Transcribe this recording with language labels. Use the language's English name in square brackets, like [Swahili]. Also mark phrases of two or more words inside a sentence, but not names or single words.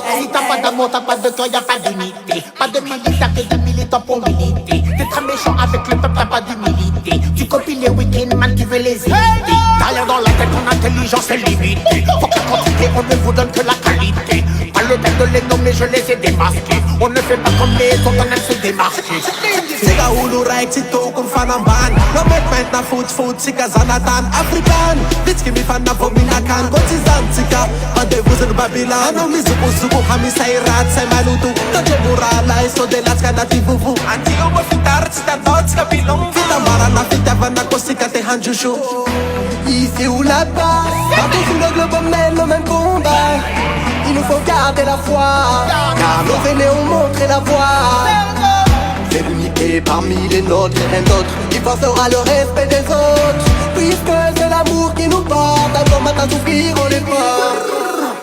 [French] Si t'as pas d'amour, t'as pas de cœur, y'a pas d'unité. Pas de militaires et de militants pour militer. T'es très méchant avec le peuple, t'as pas d'humilité. Tu copies les week-ends, man, tu veux les éviter. T'as rien dans la tête, ton intelligence est limitée. Faut que quantité, on ne vous donne que la qualité. Pas le temps de les nommer, je les ai démasqués. On ne fait pas comme les autres, on aime se démarquer. [Malagasy] Sika ulu raiky tsy tokony fanambany Mametimety na fotsifotsy tsika zanatany Afrikany Vitsika mifana vao minakany Koa tsy zany tsika Mandevoziny Babylany Anao mizokozoko hamisay raty say maloto Tandre morala isode latsika anaty vovo Antio mo fitary tsy tatao tsika pilon Fitambarana fitiavana koa sika te handroso [French] Ici ou là-bas, partout sur le globe on mène le même combat. Il nous faut garder la foi, car nos aînés ont montré la voie. C'est l'unité parmi les nôtres, rien d'autre qui forcera le respect des autres. Puisque c'est l'amour qui nous porte, un bon matin s'ouvrir on est porte.